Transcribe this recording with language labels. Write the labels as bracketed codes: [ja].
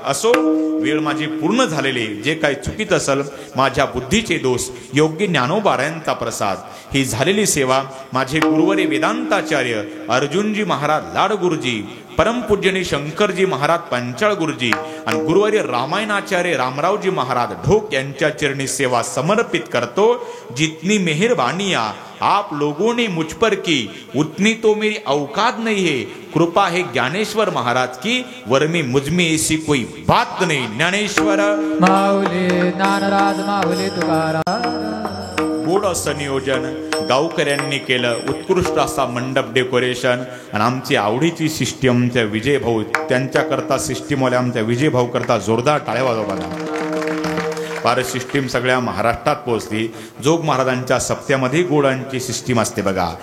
[mr] असो, वेळ माझी पूर्ण झालेली. जे काही चुकीत असेल माझ्या बुद्धीचे दोष, योग्य ज्ञानोबारायांचा प्रसाद. ही झालेली सेवा माझे गुरुवरे वेदांताचार्य अर्जुनजी महाराज लाडगुरुजी, परमपूज्यनी शंकरजी महाराज पंचाळ गुरुजी आणि गुरुवारी रामायणाचार्य रामरावजी महाराज ढोक यांच्या चरणी सेवा समर्पित करतो। [hi] जितनी मेहरबानियां आप लोगों ने मुझ पर की उतनी तो मेरी औकात नहीं है। कृपा है ज्ञानेश्वर महाराज की, वरमी मुझ में ऐसी कोई बात नहीं। [mr] ज्ञानेश्वर माऊली ज्ञानराज माऊली तुकाराम। गोड असं नियोजन गावकऱ्यांनी केलं, उत्कृष्ट असा मंडप डेकोरेशन आणि आमची आवडीची सिस्टीम आमच्या विजय भाऊ त्यांच्याकरता सिस्टीमवाले आमच्या विजय भाऊ करता जोरदार टाळ्या वाजवा बघा। फार सिस्टीम सगळ्या महाराष्ट्रात पोहोचली। जोग महाराजांच्या सप्त्यामध्ये गोडांची सिस्टीम असते बघा।